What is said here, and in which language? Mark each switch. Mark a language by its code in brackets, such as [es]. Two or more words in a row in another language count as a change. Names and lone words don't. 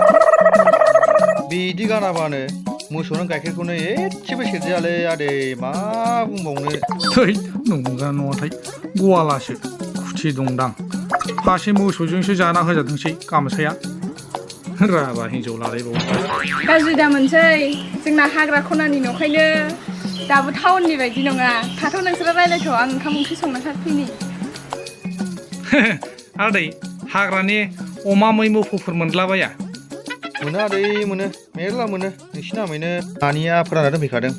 [brx] बिदि गानाबानो मोसौनो गाइखेरखौनो एसेबो सेरजायालै आदै मा बुंबावनो थै नंगा नङाथाय गवालासो खुथि दंदां फासे मोसौजोंसो जाना होजादोंसै गामसाया राभा हिन्जाव लालायबावो Gaji da monsai. जोंना हाग्रा खनानि न'खायनो दाबो टाउननि बायदि नङा थाथ' नोंसोरो रायलायथ' आं ओंखाम ओंख्रि संना थाफैनि आदै हाग्रानि अमा मै मोफौफोर मोनलाबाया मोनो आदै मोनो मेरला मोनो नोंसिनि नामैनो नानिया फोरानना दोनफैखादों